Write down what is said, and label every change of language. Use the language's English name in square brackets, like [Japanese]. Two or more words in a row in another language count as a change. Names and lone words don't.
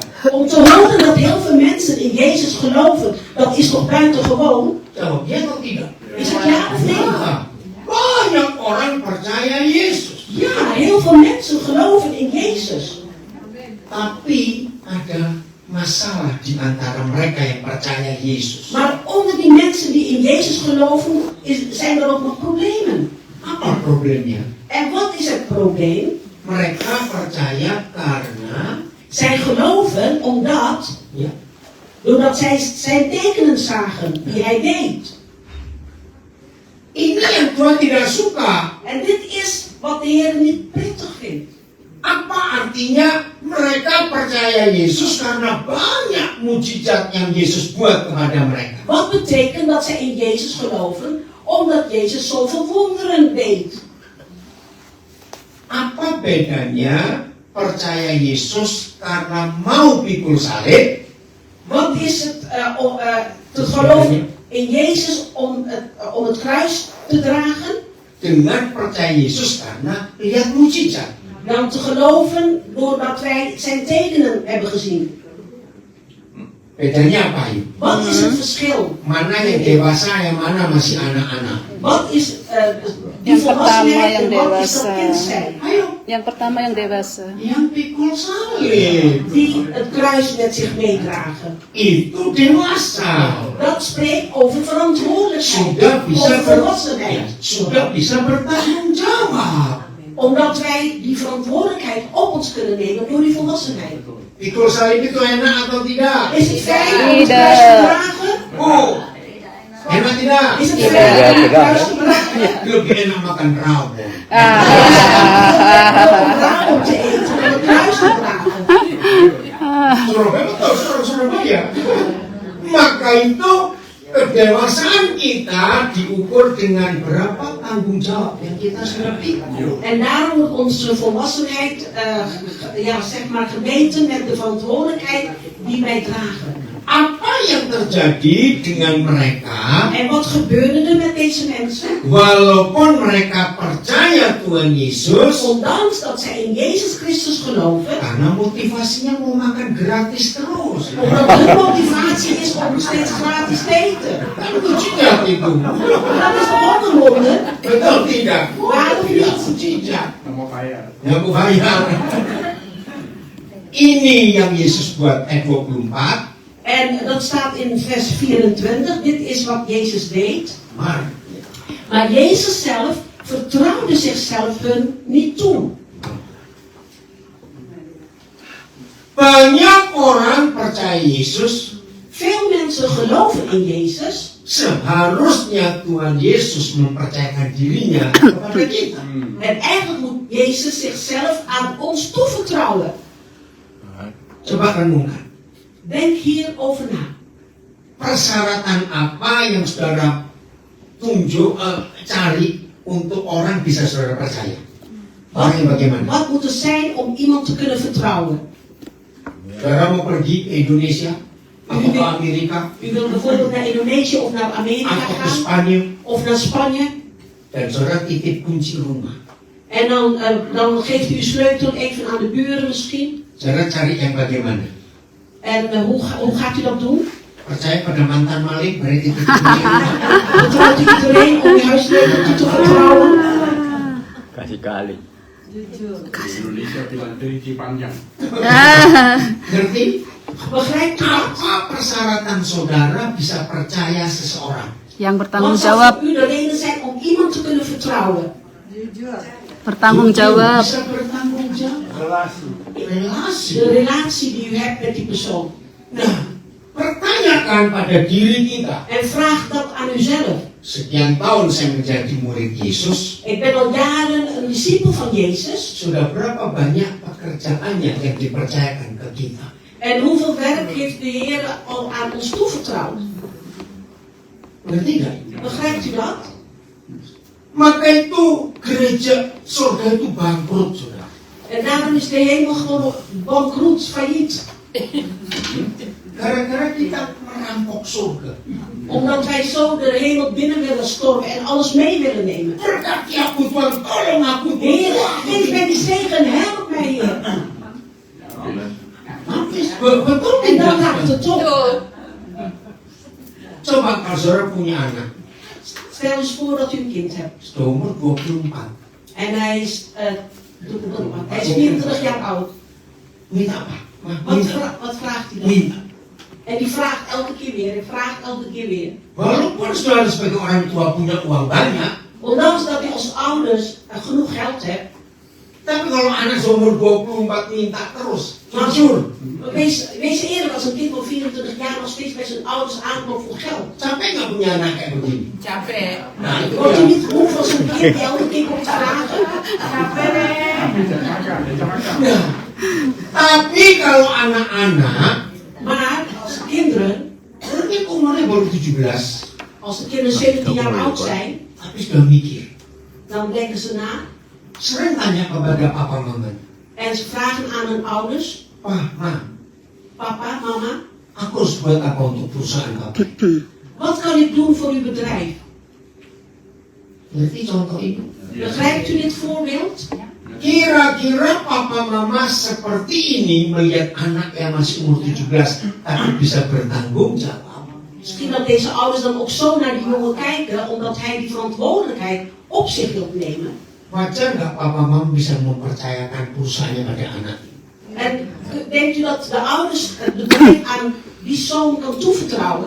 [Dutch] Om te horen dat heel veel mensen in Jezus geloven, dat is toch buitengewoon? [Indonesian] Jawab ya atau tidak? [Dutch] Is het ja of nee? [Indonesian] Ya, banyak orang percaya Yesus. [Dutch] Ja, heel veel mensen geloven in Jezus. [Indonesian] Tapi ada masalah di antara mereka yang percaya Yesus. [Dutch] Maar onder die mensen die in Jezus geloven, zijn er ook nog problemen. [Indonesian] Apa problemnya? [Dutch] En wat is het probleem? [Indonesian] Mereka percaya karena [Dutch] Zij geloven [Indonesian] ya, [Dutch] doordat zij zijn tekenen zagen die hij deed. [Indonesian] ini yang Tuhan tidak suka. [Dutch] En dit is wat de Heer niet prettig vindt. [Indonesian] Apa artinya mereka percaya Yesus karena banyak mujizat yang Yesus buat kepada mereka? [Dutch] Wat betekent dat zij in Jezus geloven, omdat Jezus zoveel wonderen deed? [Indonesian] Apa bedanya percaya Yesus karena mau pikul salib [Dutch] Wat is het te geloven in Jezus om het kruis te dragen? [Indonesian] dengan percaya Yesus karena lihat mujizat? [Dutch] Dan te geloven doordat wij zijn tekenen hebben gezien. [Indonesian] Bedanya apa yuk? [Dutch] Wat is het verschil? [Indonesian] Mana yang dewasa, yang mana masih anak-anak? [Dutch] Wat is die [Indonesian] Yang pertama [Dutch] volwassenheid [Indonesian] yang [Dutch] en wat is dat [Indonesian] dewasa. [Dutch] kind zijn? [Indonesian] Ayo, Yang pertama yang dewasa. yang pikul salib [Dutch] Die het kruis met zich meedragen. [Indonesian] itu dewasa. [Dutch] Dat spreekt over verantwoordelijkheid, [Indonesian] Sudah bisa [Dutch] over volwassenheid. [Indonesian] sudah bisa bertanggung jawab. [Dutch] Omdat wij die verantwoordelijkheid op ons kunnen nemen door die volwassenheid. [Indonesian] Pikul salib itu enak atau tidak? [Dutch] Is het fijn om het [Indonesian] Tidak. [Dutch] kruis te dragen? [Indonesian] Oh, enak tidak? [Dutch] Is het [Indonesian] Tidak. [Dutch] fijn om het [Indonesian] Tidak. [Dutch] kruis te dragen? [Indonesian] Lebih enak makan rawon. [Dutch] Om rawon te eten, om het kruis te dragen. [Indonesian] Surabaya betul, Surabaya. Maka itu kedewasaan kita diukur dengan berapa tanggung jawab yang kita sudah pikul. [Dutch] En daarom wordt onze volwassenheid gemeten met de verantwoordelijkheid die wij dragen. [Indonesian] Apa yang terjadi dengan mereka? [Dutch] En wat gebeurde er met deze mensen? [Indonesian] Walaupun mereka percaya Tuhan Yesus, [Dutch] Ondanks dat zij in Jezus Christus geloven, [Indonesian] karena motivasinya mau makan gratis terus. [Dutch] omdat hun motivatie is om steeds gratis te eten. [Indonesian] Kan mujizat itu. [Dutch] Dat is toch ook een wonder? [Indonesian] Betul tidak? [Dutch] Waarom [Indonesian] Tidak [Dutch] niet? [Indonesian] mujizat. Nggak mau bayar. Ini yang Yesus buat ayat 24. [Dutch] En dat staat in vers 24. Dit is wat Jezus deed. Maar Jezus zelf vertrouwde zichzelf hun niet toe. [Indonesian] Banyak orang percaya Yesus. [Dutch] Veel mensen geloven in Jezus. [Indonesian] Seharusnya Tuhan Yesus mempercayakan dirinya kepada kita. [Dutch] En eigenlijk moet Jezus zichzelf aan ons toevertrouwen. [Indonesian] Coba renungkan. [Dutch] Denk hierover na. [Indonesian] Persyaratan apa yang saudara cari untuk orang bisa saudara percaya? Orang yang bagaimana? [Dutch] Wat moet er zijn om iemand te kunnen vertrouwen? [Indonesian] Saudara mau pergi ke Indonesia atau ke Amerika [Dutch] U wil bijvoorbeeld naar Indonesië of naar Amerika [Indonesian] atau ke [Dutch] gaan. [Indonesian] Spanyol [Dutch] Of naar Spanje. [Indonesian] dan saudara titip kunci rumah. [Dutch] En dan geeft u uw sleutel even aan de buren misschien. [Indonesian] Saudara cari yang bagaimana? [Dutch] En hoe gaat u dat doen? [Indonesian] Percaya pada mantan maling, beri titip kunci rumah. [Dutch] Vertrouwt u iedereen om uw huissleutel toe te vertrouwen? [Indonesian] Kasih kali. Indonesia bilang teliti panjang. Ngerti? [Dutch] Begrijpt u dat? [Indonesian] Apa persyaratan saudara bisa percaya seseorang? Yang bertanggung [Dutch] Wat zou [Indonesian] jawab, [Dutch] voor u de reden zijn om iemand te kunnen vertrouwen? [Indonesian] bertanggung jawab. Bisa bertanggung jawab. Relasi. [Dutch] De relatie die u hebt met die persoon. [Indonesian] Nah, pertanyakan pada diri kita. [Dutch] En vraag dat aan uzelf. [Indonesian] Sekian tahun saya menjadi murid Yesus. [Dutch] Ik ben al jaren een discipel van Jezus. [Indonesian] Sudah berapa banyak pekerjaannya yang dipercayakan ke kita? [Dutch] En hoeveel werk heeft de Heer al aan ons toevertrouwd? [Indonesian] Ngerti nggak? [Dutch] Begrijpt u dat? [Indonesian] Maka itu gereja surga itu bangkrut, saudara. [Dutch] En daarom is de hemel gewoon bankroet, failliet. [Indonesian] Gara-gara kita merampok surga. [Dutch] Omdat wij zo de hemel binnen willen stormen en alles mee willen nemen. [Indonesian] Berkati aku Tuhan, tolong aku [Dutch] Heer, [Indonesian] Tuhan. [Dutch] geef mij die zegen, help mij Heer. [Indonesian] Betul [Dutch] En dan [Indonesian] tidak? [Dutch] gaat het op. [Indonesian] Coba kalau saudara punya anak, [Dutch] Stel eens voor dat u een kind hebt. [Indonesian] seumur 24. [Dutch] En hij is 24 jaar oud. [Indonesian] Minta apa? [Dutch] Wat vraagt hij dan? [Indonesian] Minta. [Dutch] En die vraagt elke keer weer, en vraagt elke keer weer. [Indonesian] Walaupun saudara sebagai orang tua punya uang banyak, [Dutch] Ondanks dat hij als ouders genoeg geld hebt. [Indonesian] tapi kalau anak seumur 24 minta terus, jujur, Wees eerlijk, als een kind van 24 jaar nog steeds bij zijn ouders aankomt voor geld. sampai nggak punya anak kayak begini. Capek. Nah itu [Dutch] Wordt [Indonesian] dia. [Dutch] hij niet moe van zijn kind die elke keer komt vragen? [Indonesian] Nah, tapi kalau anak-anak, [Dutch] Maar als de kinderen, [Indonesian] mungkin umurnya baru 17, [Dutch] als de kinderen 17 jaar oud zijn, [Indonesian] tapi sudah mikir. [Dutch] dan denken ze na. [Indonesian] Sering tanya kepada papa mama, [Dutch] En ze vragen aan hun ouders, [Indonesian] Pak, Ma, [Dutch] papa, mama, [Indonesian] aku harus buat apa untuk perusahaan kamu? [Dutch] wat kan ik doen voor uw bedrijf? [Indonesian] Berarti contoh itu. [Dutch] Begrijpt u dit voorbeeld? [Indonesian] Kira-kira papa mama seperti ini melihat anak yang masih umur 17 tapi bisa bertanggung jawab. [Dutch] Misschien dat deze ouders dan ook zo naar die jongen kijken, omdat hij die verantwoordelijkheid op zich wil nemen. [Indonesian] Wajar nggak papa mama bisa mempercayakan perusahaannya pada anak? [Dutch] En denkt u dat de ouders het bedrijf aan die zoon kan toevertrouwen?